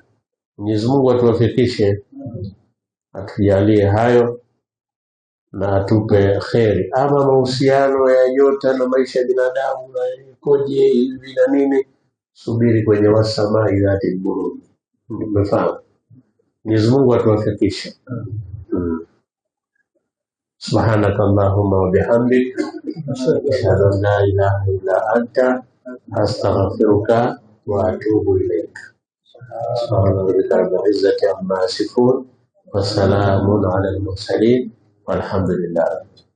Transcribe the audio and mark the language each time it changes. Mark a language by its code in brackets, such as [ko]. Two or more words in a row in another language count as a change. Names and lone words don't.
[sw] Mwenyezi Mungu atuwafikishe, atujalie hayo na atupe kheri. Ama mahusiano ya nyota na maisha ya binadamu na koje hivi na nini, subiri kwenye [ar] والسماء ذات البروج. [sw] Umefahamu? Mwenyezi Mungu atuwafikishe. [ar] سبحانك اللهم وبحمدك، أشهد أن لا إله إلا أنت، أستغفرك وأتوب إليك. سبحان ربك رب العزة عما يصفون، وسلام على المرسلين، والحمد لله.